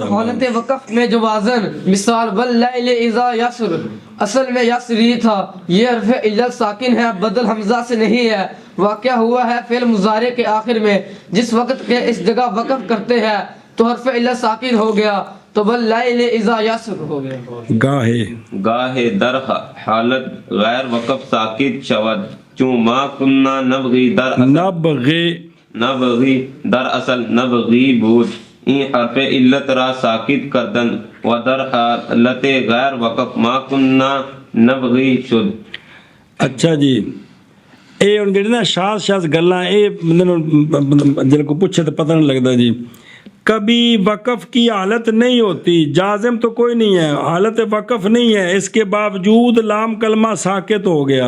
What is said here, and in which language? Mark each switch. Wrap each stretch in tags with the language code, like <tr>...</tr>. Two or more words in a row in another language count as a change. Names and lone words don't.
<ur>اور حالت وقف میں جوازن مثال</ur> <ar>واللیل اذا یسر</ar> <ur>اصل میں یسری تھا. یہ حرف علت ساکن ہے، بدل حمزہ سے نہیں ہے. واقع ہوا ہے فعل مضارع کے آخر میں جس وقت کے اس جگہ وقف کرتے ہیں تو حرف علت ساکن ہو گیا تو</ur> <ar>واللیل اذا یسر</ar> <ur>ہو گیا.</ur> <fa>گاہے در حالت غیر وقف ساکت شود چون</fa> <ar>ما کننا نبغی نبغی</ar> <fa>در اصل نبغی بود. این حرف علت را ساکت کردن و در حالت غیر وقف</fa> <ar>ما کننا نبغی</ar> <fa>شد.</fa> <ur>اچھا جی، یہ ہوں جی نا شاذ گلاں یہ جن کو پوچھے تو پتہ نہیں لگتا جی. کبھی وقف کی حالت نہیں ہوتی، جازم تو کوئی نہیں ہے، حالت وقف نہیں ہے، اس کے باوجود لام کلمہ ساکت ہو گیا.</ur>